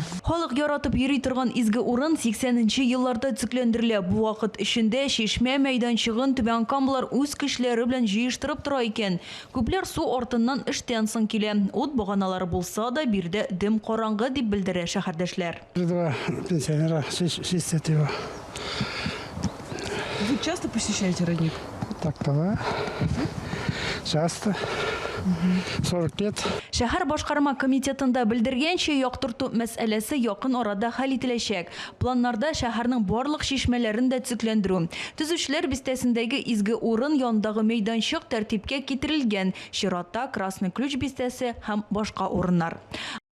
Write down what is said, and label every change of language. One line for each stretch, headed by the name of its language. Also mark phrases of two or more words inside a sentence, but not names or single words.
Tatar: Халык яратып йөри торган изге урын 80нче елларда төзекләндерелә. Бу вакыт эчендә шишмә мәйданчыгын Түбән-Камалар үз кешеләре белән җыштырып тора икән. Күпләр су артыннан эштән соң килә. Ут баганалары булса да бирдә дөм караңгы дип белдерә шәһәрдәшләр.
Russian: Пенсионера чистят его. Вы часто посещаете родник? Так-то, часто. 40 лет.
Tatar: Шәһәр башкарма комитетында белдергәнчә, яктырту мәсьәләсе якын арада хәл ителәчәк. Планнарда шәһәрнең барлык шишмәләрен дә төзекләндерү. Төзүчеләр бистәсендәге изге урын янындагы мәйданчык тәртипкә китерелгән. Чиратта Красный Ключ бистәсе һәм башка урыннар.